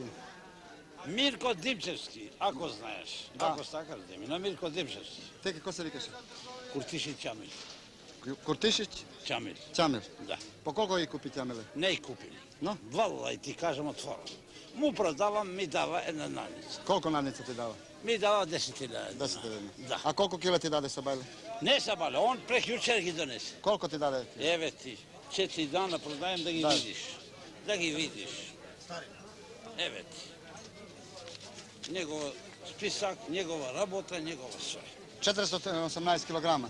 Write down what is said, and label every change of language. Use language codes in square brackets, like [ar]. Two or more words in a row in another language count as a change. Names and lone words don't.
[mk] Мирко Димчевски, ако знаеш. Ако стакаш да ми, на Мирко Димчевски. Те како се викаше? Куртиши Чамил. Куртишич? Чамил. Чамил. Да. По колко ги купи Чамиле? Не и купим. Но? Валла и ти кажем отворено. Му продавам, ми дава една надница. Колко надница ти дава? Ми дава 10.000. 10.000. Да. А колко кила ти даде Сабајле? Не Сабајле, он прекјучер ги донесе. Колко ти даде? Еве ти, 4 дана продаjem да ги видиш. Да ги видиш. Еве ти. Негова списак, негова работа, негова све. 418 килограма.